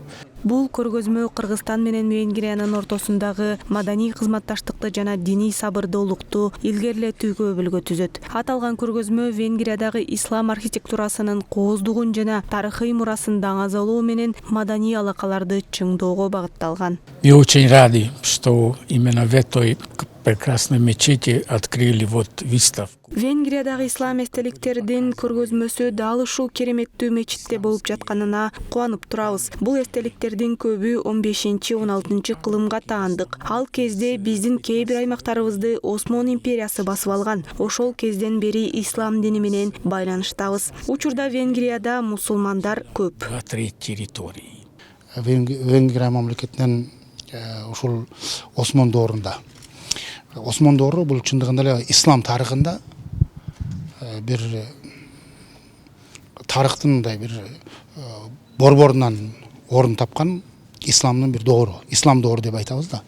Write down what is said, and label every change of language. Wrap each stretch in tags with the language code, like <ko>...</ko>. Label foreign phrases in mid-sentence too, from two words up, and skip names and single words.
<ky>Бул көргөзмө Кыргызстан менен Венгриянын ортосундагы маданий кызматташтыкты жана диний сабырдуулукту илгерилетүүгө өбөлгө түзөт. Аталган көргөзмө Венгриядагы ислам архитектурасынын кооздугун жана тарыхый мурасын даңазалоо менен маданий алакаларды чыңдоого багытталган.</ky> <ru>Мы очень рады, что именно в этой прекрасной мечети открыли выставку.</ru> <ky>Венгриядагы ислам эстеликтердин көргөзмөсү дал ушул кереметтүү мечитте болуп жатканына кубанып турабыз. Бул эстеликтердин көбү 15-16 кылымга таандык. Ал кезде биздин кээ бир аймактарыбызды Осмон империясы басып алган. Ошол кезден бери ислам дини менен байланыштабыз. Учурда Венгрияда мусулмандар көп.</ky> <ru>Три территории.</ru> <ky>Венгрия мамлекетинен ушул Осмон доорунда. Осмон доору бул чындыгында эле ислам тарыхында бир тарыхтын мындай бир борборунан орун тапкан исламдын бир доору, ислам доору деп айтабыз да.</ky>